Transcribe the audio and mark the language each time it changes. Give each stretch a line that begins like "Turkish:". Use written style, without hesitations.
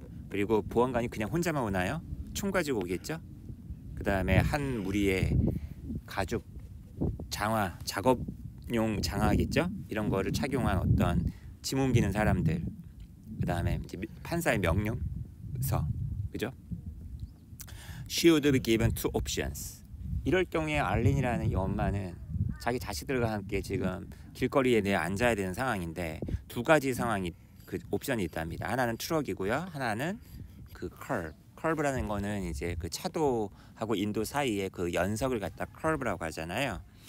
Korean: 그리고 보안관이 그냥 혼자만 오나요? 총 가지고 오겠죠? 그 다음에 한 무리의 가죽 작업용 장화겠죠? 이런 거를 착용한 어떤 짐 옮기는 사람들, 그 다음에 이제 판사의 명령서, 그죠?
English: She would be given two options.
Korean: 이럴 경우에 알린이라는 이 엄마는 자기 자식들과 함께 지금 길거리에 내어 앉아야 되는 상황인데 두 가지 상황이 그 옵션이 있답니다. 하나는 트럭이고요, 하나는 그 커브라는 거는 이제 그 차도하고 인도 사이에 그 연석을 갖다 커브라고 하잖아요.